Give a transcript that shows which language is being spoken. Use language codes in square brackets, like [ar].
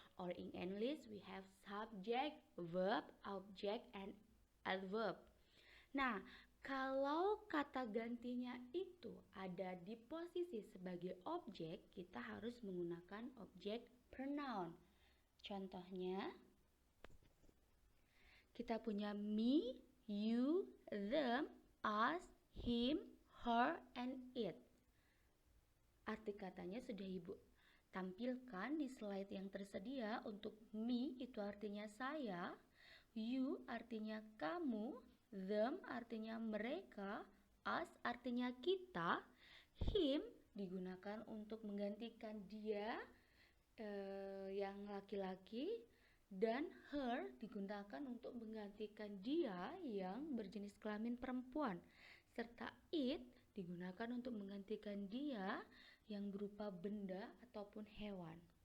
[en] Or in English we have subject, verb, object, and adverb. [id] Nah, kalau kata gantinya itu ada di posisi sebagai objek, kita harus menggunakan object pronoun. Contohnya, kita punya me, you, them, us, him, her, and it. Arti katanya sudah Ibu tampilkan di slide yang tersedia. Untuk me itu artinya saya, you artinya kamu, them artinya mereka, us artinya kita, him digunakan untuk menggantikan dia yang laki-laki, dan her digunakan untuk menggantikan dia yang berjenis kelamin perempuan, serta it digunakan untuk menggantikan dia yang berupa benda ataupun hewan.